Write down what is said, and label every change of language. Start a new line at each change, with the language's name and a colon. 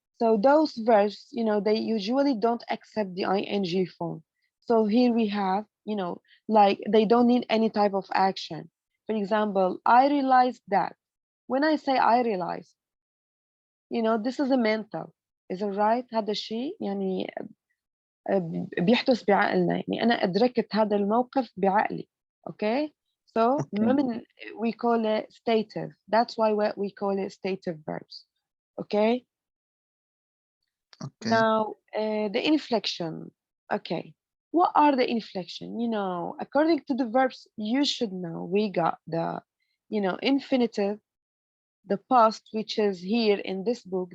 English: So those verbs, they usually don't accept the ing form. So here we have, like they don't need any type of action. For example, I realized that. When I say I realize, this is a mental. Is it right؟
Arabic: هذا الشيء يعني بيحدث بعقلنا، يعني أنا أدركت هذا الموقف بعقلي.
English: Okay? So we call it stative. That's why we call it stative verbs. Okay? Now, the inflection. Okay. What are the inflection? According to the verbs, you should know we got the, infinitive, the past, which is here in this book.